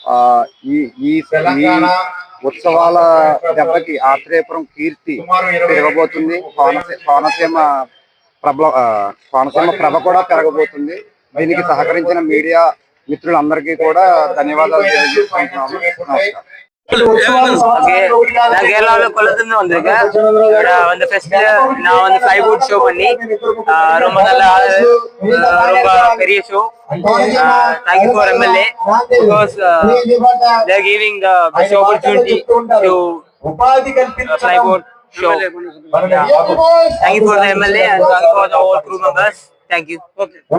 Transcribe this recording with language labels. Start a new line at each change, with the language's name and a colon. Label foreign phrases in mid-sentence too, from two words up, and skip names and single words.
Telugu: ఈ ఈ ఈ ఉత్సవాల దెబ్బకి ఆత్రేయపురం కీర్తి పెరగబోతుంది. కోనసీమ ప్రభ కూడా పెరగబోతుంది. దీనికి సహకరించిన మీడియా మిత్రులందరికీ కూడా ధన్యవాదాలు తెలియజేసుకుంటున్నాము. నమస్కారం.
Tamil: நான் கேரளாவில கொல்லத்துல வந்திருக்கேன். வந்து ஃபெஸ்ட்ல நான் வந்து
English: flywood show
Tamil: பண்ணி ரொம்ப நல்ல ரொம்ப பெரிய ஷோ.
English: Thank you for MLA because they are giving the best opportunity to flyboat show. Thank you for the MLA and thank you for the all crew members. Thank you. Okay.